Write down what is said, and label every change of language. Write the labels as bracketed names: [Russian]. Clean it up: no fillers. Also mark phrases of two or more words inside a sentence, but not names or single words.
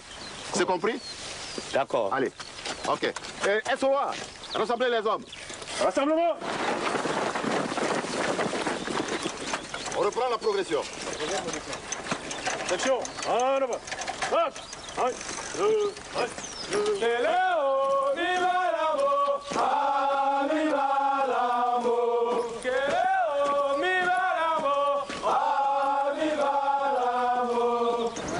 [French] C'est compris? D'accord. Allez. OK. SOA, rassemblez les hommes. Rassemblement. On reprend la progression. Section, en avant. Marche. 1, 2, 1, 2. Keleo mi balamo, mi balamo. Keleo mi balamo, mi balamo.